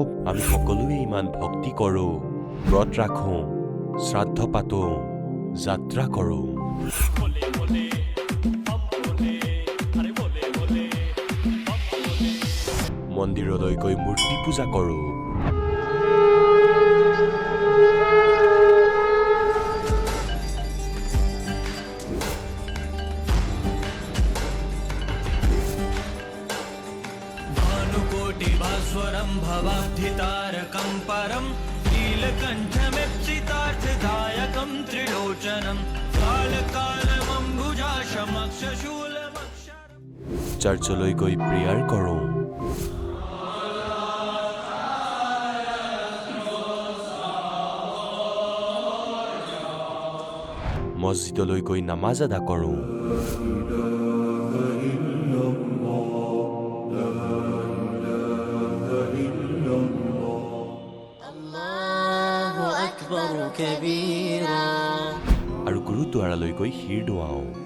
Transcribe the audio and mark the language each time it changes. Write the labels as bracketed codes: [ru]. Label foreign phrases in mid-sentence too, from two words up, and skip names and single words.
[as] আমি সকলোৱে ইমান ভক্তি কৰো, ব্ৰত ৰাখো, শ্ৰাদ্ধ পাতো, যাত্ৰা কৰো, মন্দিৰলৈ গৈ মূৰ্তি পূজা কৰো, [sa] भानुकोटिभास्वरं भवाब्धितारकं परं नीलकण्ठमिप्सितार्थदायकं त्रिलोचनं कालकालमम्बुजाशमक्षशूलमक्षरम्। [as] চাৰ্চলৈ গৈ প্ৰেয়াৰ কৰো, মছজিদলৈ গৈ নামাজ আদা কৰো, আৰু গুৰুদ্বাৰালৈ গৈ শিৰ দোৱাও।